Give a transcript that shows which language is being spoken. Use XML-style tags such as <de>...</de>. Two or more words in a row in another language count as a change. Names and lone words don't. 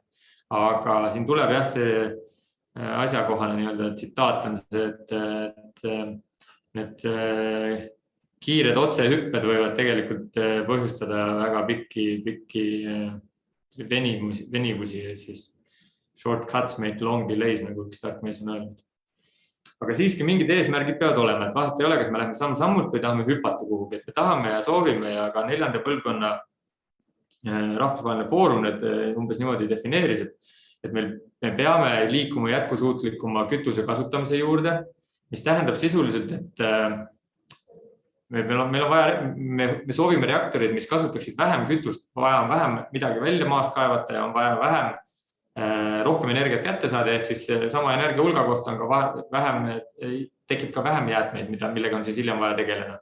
<et>Aga siin tuleb jah see asjakohane tsitaat on see, et need kiired otsehüpped võivad tegelikult põhjustada väga pikki venivusi, siis</et> <en>shortcuts make long delays,</en> <et>nagu üks tark mees on öelnud. Aga siiski mingid eesmärgid peavad olema, et vahet ei ole, kas me läheme samm-sammult või tahame hüpata kuhugi, et me tahame ja soovime ja ka 4. põlvkonna rahvusvaheline foorum need umbes niimoodi defineeris, et me peame liikuma jätkusuutlikuma kütuse kasutamise juurde, mis tähendab sisuliselt, et me soovime reaktorid, mis kasutaksid vähem kütust, vaja on vähem midagi välja maast kaevata ja on vaja rohkem energiat kätte saada, ehk siis sama energia hulga kohta on ka tekib ka vähem jäätmeid, millega on siis hiljem vaja tegeleda.</et>